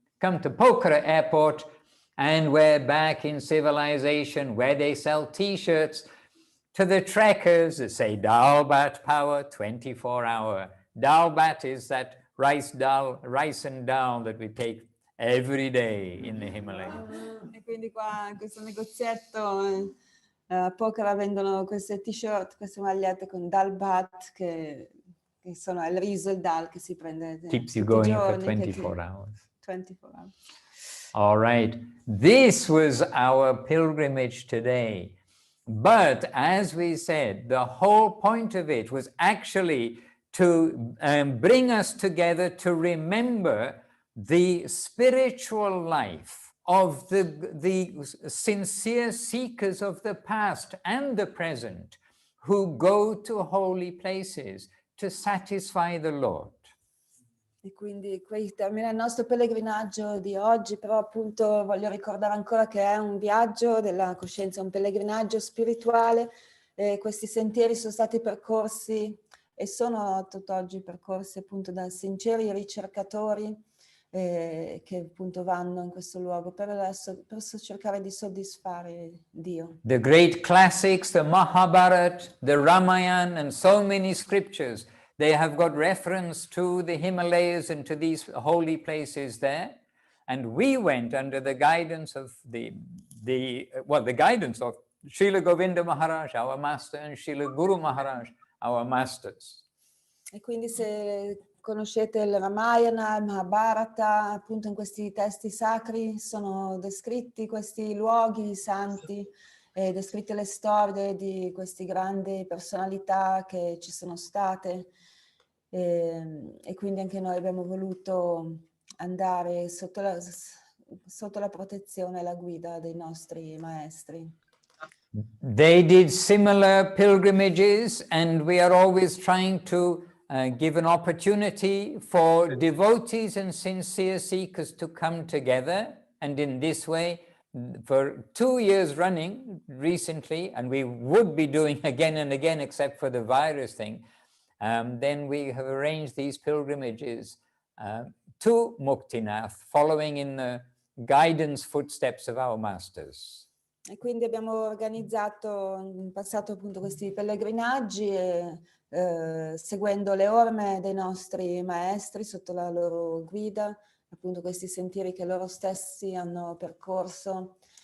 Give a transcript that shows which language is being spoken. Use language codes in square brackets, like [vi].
[en] Come to Pokhara airport, and we're back in civilization where they sell t-shirts to the trekkers that say Dal Bhat power 24-hour. Dal Bhat is that rice and dal that we take every day in the Himalaya. [it] E quindi qua in questo negozietto a Pokhara vendono queste t-shirt, queste magliette con Dal Bhat, che sono il riso e il dal che si prende. [en] Keeps you going for 24 hours. 24 hours. All right. This was our pilgrimage today. But as we said, the whole point of it was actually to bring us together to remember the spiritual life of the sincere seekers of the past and the present who go to holy places to satisfy the Lord. [it] E quindi qui termina il nostro pellegrinaggio di oggi, però appunto voglio ricordare ancora che è un viaggio della coscienza, un pellegrinaggio spirituale. Questi sentieri sono stati percorsi e sono tutt'oggi percorsi appunto da sinceri ricercatori che appunto vanno in questo luogo per cercare di soddisfare Dio. [en] The great classics, the Mahabharata, the Ramayana, and so many scriptures, they have got reference to the Himalayas and to these holy places there. And we went under the guidance of the guidance of Srila Govinda Maharaj, our master, and Srila Guru Maharaj, our masters. [it] E quindi se conoscete il Ramayana, il Mahabharata, appunto in questi testi sacri sono descritti questi luoghi santi, descritte le storie di queste grandi personalità che ci sono state, e quindi anche noi abbiamo voluto andare sotto la protezione e la guida dei nostri maestri. [en] They did similar pilgrimages, and we are always trying to give an opportunity for devotees and sincere seekers to come together. And in this way, for 2 years running recently, and we would be doing again and again except for the virus thing, then we have arranged these pilgrimages to Muktinath, following in the guidance footsteps of our masters. [it] E quindi abbiamo organizzato in passato appunto questi pellegrinaggi seguendo le orme dei nostri maestri sotto la loro guida, appunto questi sentieri che loro stessi hanno percorso.